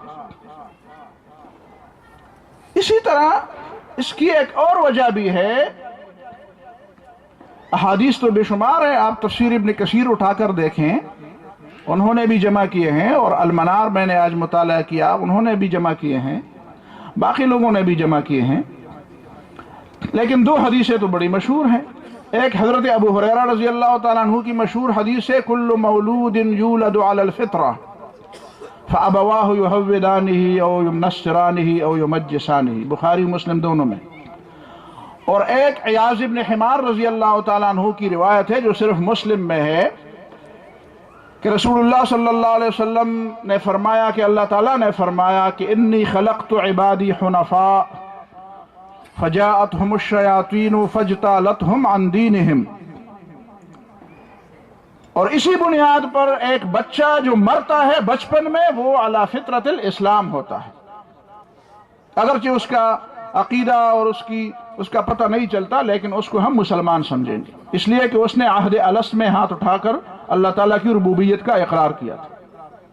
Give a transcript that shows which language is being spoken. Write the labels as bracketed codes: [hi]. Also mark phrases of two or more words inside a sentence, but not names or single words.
[ur] اسی طرح اس کی ایک اور وجہ بھی ہے، احادیث تو بے شمار ہے، آپ تفسیر ابن کثیر اٹھا کر دیکھیں، انہوں نے بھی جمع کیے ہیں، اور المنار میں نے آج مطالعہ کیا، انہوں نے بھی جمع کیے ہیں، باقی لوگوں نے بھی جمع کیے ہیں، لیکن دو حدیثیں تو بڑی مشہور ہیں۔ ایک حضرت ابو ہریرہ [ar] رضی اللہ تعالیٰ عنہ [ur] کی مشہور حدیث ہے، [ar] کل مولود یولد علی الفطرہ فابواہ یہودانہ او ینصرانہ او یمجسانہ، [ur] بخاری مسلم دونوں میں۔ اور ایک عیاض ابن حمار [ar] رضی اللہ تعالیٰ عنہ [ur] کی روایت ہے جو صرف مسلم میں ہے کہ رسول اللہ [ar] صلی اللہ علیہ وسلم [ur] نے فرمایا کہ اللہ تعالیٰ نے فرمایا کہ [ar] انی خلقت عبادی حنفاء فجاءتهم الشیاطین فاجتالتهم عن دینہم، [ur] اور اسی بنیاد پر ایک بچہ جو مرتا ہے بچپن میں وہ [ar] علی فطرت الاسلام [ur] ہوتا ہے، اگرچہ اس کا عقیدہ اور اس کا پتہ نہیں چلتا، لیکن اس کو ہم مسلمان سمجھیں گے، اس لیے کہ اس نے عہد الست میں ہاتھ اٹھا کر اللہ تعالیٰ کی ربوبیت کا اقرار کیا تھا۔